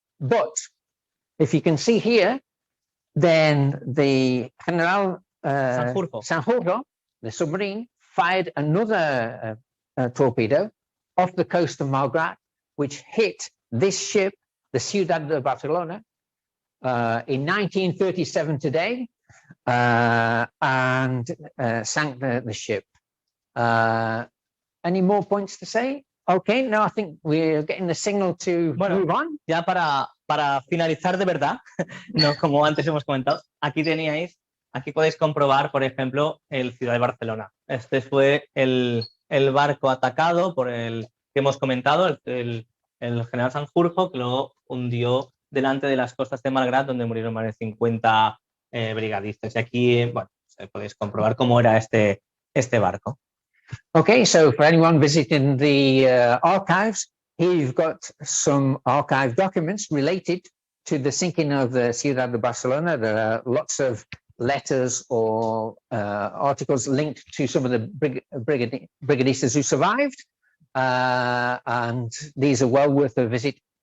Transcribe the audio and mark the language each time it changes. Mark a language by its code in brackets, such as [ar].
[en] But if you can see here, then the General Sanjurjo, the submarine, fired another torpedo off the coast of Malgrat, which hit this ship, the Ciudad de Barcelona, in 1937 today, and sank the ship. Any more points to say? Okay, no, I think we're getting the signal to move on. [es] Ya para finalizar de verdad, no, como antes hemos comentado, aquí podéis comprobar, por ejemplo, el Ciudad de Barcelona. Este fue el barco atacado por el que hemos comentado, el general Sanjurjo, que lo hundió delante de las costas de Malgrat, donde murieron más de 50 brigadistas. Y aquí, bueno, podéis comprobar cómo era este barco. [en] Okay, so for anyone visiting the archives, here you've got some archive documents related to the sinking of the Ciudad de Barcelona. There are lots of letters or articles linked to some of the brigadistas who survived, and these are well worth a visit.